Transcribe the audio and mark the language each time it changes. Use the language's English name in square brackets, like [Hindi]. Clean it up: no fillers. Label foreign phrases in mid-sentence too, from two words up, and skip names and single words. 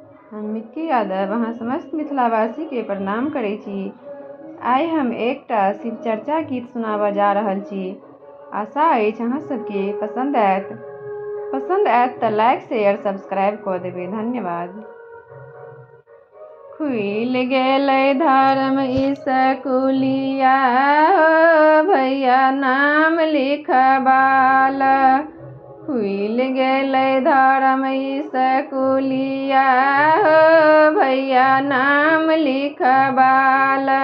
[Maithili] हम मिक्की यादव अहाँ समस्त मिथिलावासी के प्रणाम करै छी। आइ हम एकटा शिव चर्चा गीत सुनाबऽ जा रहल छी। आशा अछि अहाँ सबके पसंद आयत तऽ लाइक शेयर सब्सक्राइब कऽ देबै। धन्यवाद। खुइल गेलै धर्म स्कूलिया हो भैया नाम लिखबाला। खुइल गेलै धर्म स्कूलिया हो भैया नाम लिखबाला।